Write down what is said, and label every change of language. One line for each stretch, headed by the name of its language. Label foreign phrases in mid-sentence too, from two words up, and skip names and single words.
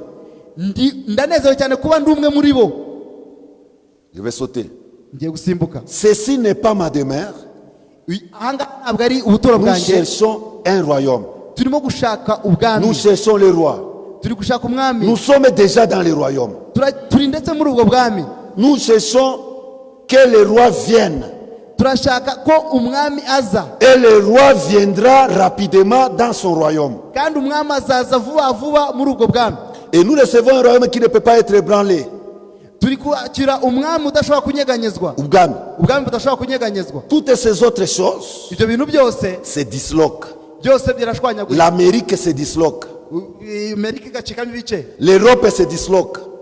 Kinyarwanda: Ndanezerewe cyane kuba ndi umwe muri bo.
French: Je vais sauter.
Kinyarwanda: Ngiye gusimbuka.
French: Ceci n'est pas ma demeure.
Kinyarwanda: Ntabwo ari ubuturo
French: Nous
Kinyarwanda: bwanjye.
French: cherchons un royaume.
Kinyarwanda: Turimo gushaka ubwami.
French: Nous cherchons le roi.
Kinyarwanda: Turi gushaka umwami.
French: Nous sommes déjà dans le royaume.
Kinyarwanda: Turi ndetse muri ubwo bwami.
French: Nous cherchons que le roi vienne.
Kinyarwanda: Turashaka ko umwami aza.
French: Et le roi viendra rapidement dans son royaume.
Kinyarwanda: Kandi umwami azaza vuba vuba muri ubwo bwami.
French: Et nous recevons un royaume qui ne peut pas être ébranlé. Toutes ces autres choses se disloquent. L'Amérique se disloque. L'Europe se disloque.